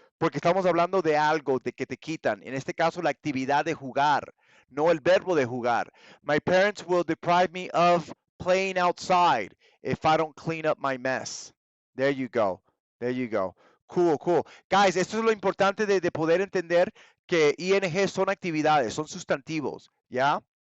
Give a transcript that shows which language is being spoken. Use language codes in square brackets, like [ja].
[es] Porque estamos hablando de algo, de que te quitan. En este caso, la actividad de jugar, no el verbo de jugar. [en] My parents will deprive me of playing outside if I don't clean up my mess. There you go. There you go. Cool, cool. [es] Guys, esto es lo importante de poder entender que ING son actividades, son sustantivos, ¿ya?